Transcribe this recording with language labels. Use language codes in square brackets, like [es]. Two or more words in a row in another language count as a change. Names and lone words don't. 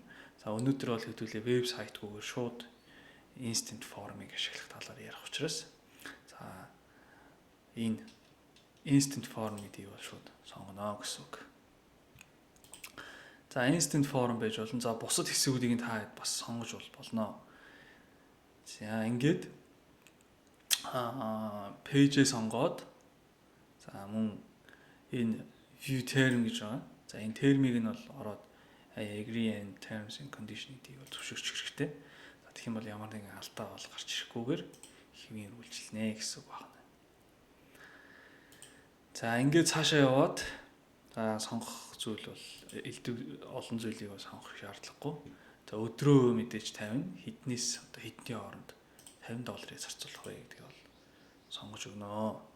[mn] За өнөөдөр бол хэдүүлээ вебсайтгүйгээр шууд [en] instant form- [mn] ыг ашиглах талаар ярих учраас за энэ [en] instant form [mn] гэдгийг бол шууд сонгоно гэсэн үг. За [en] instant form [mn] байж болно. За бусад хэсгүүдийг та бас сонгож болно. За ингээд page-ээ сонгоод за мөн энэ [en] view term [mn] гэж байгаа. За энэ термийг нь бол ороод [en] I agree and terms and conditions [mn] гэдгийг бол зөвшөөрчих хэрэгтэй. За тэгэх юм бол ямар нэгэн алдаа бол гарч ирэхгүйгээр хэвийн үргэлжилнэ гэсэн үг байна. За ингээд цаашаа яваад за сонгох зүйл бол олон зүйлийг бол сонгох шаардлагагүй. За өдрөө мэдээж 50 хэднээс хэдний хооронд $50-ыг зарцуулах вэ гэдгийг бол сонгож өгнө.